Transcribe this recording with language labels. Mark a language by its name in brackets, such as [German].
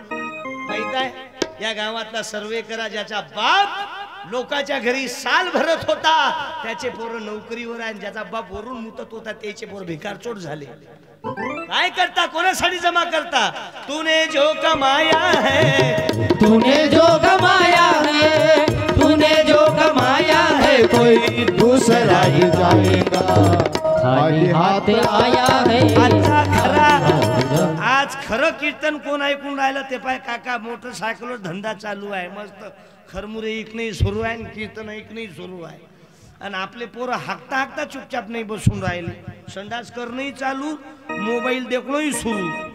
[Marathi] माहित आहे या गावातला सर्वे करा, ज्याचा बाप लोकांच्या घरी साल भरत होता त्याचे पोरं नोकरीवर आहे, ज्याचा बाप वरून मुतत होता त्याचे पोरं भिकारचोट झाले. काय करता, कोणासाठी जमा करता? [Hindi] तूने जो कमाया है, तूने जो कमाया है, तूने जो कमाया है, कोई दूसरा ही जाएगा, खाली हाथ आया है. [Marathi] आजचा खरा आज खरं कीर्तन कोण ऐकून राहिलं ते पाय काका. मोटरसायकलवर धंदा चालू आहे, मस्त खरमुरे ऐकणंही सुरू आहे आणि कीर्तन ऐकणंही सुरू आहे. आणि आपले पोरं हाकता हाकता चुपचाप नाही बसून राहिले. संडास करणंही चालू, मोबाईल देखणंही सुरू.